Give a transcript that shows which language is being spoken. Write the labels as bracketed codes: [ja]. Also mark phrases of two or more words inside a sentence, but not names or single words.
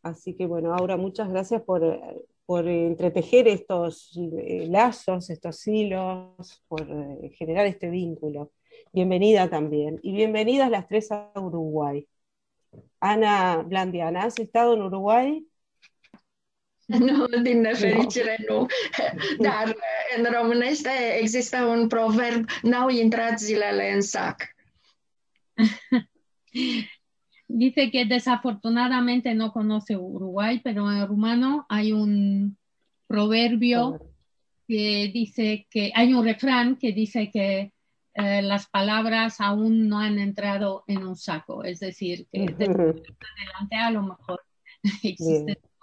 [es] Así que bueno, Aura, muchas gracias por entretejer estos lazos, estos hilos, por generar este vínculo. Bienvenida también. Y bienvenidas las tres a Uruguay. Ana Blandiana, ¿has estado en Uruguay? [ro] Nu, din nefericire [es] No. [ro] nu. Dar în românește există un proverb, n-au intrat zilele în sac. [es] Dice que desafortunadamente no conoce Uruguay, pero en rumano hay un proverbio que dice que, hay un refrán que dice que las palabras aún no han entrado en un saco, es decir, que de adelante a lo mejor existe.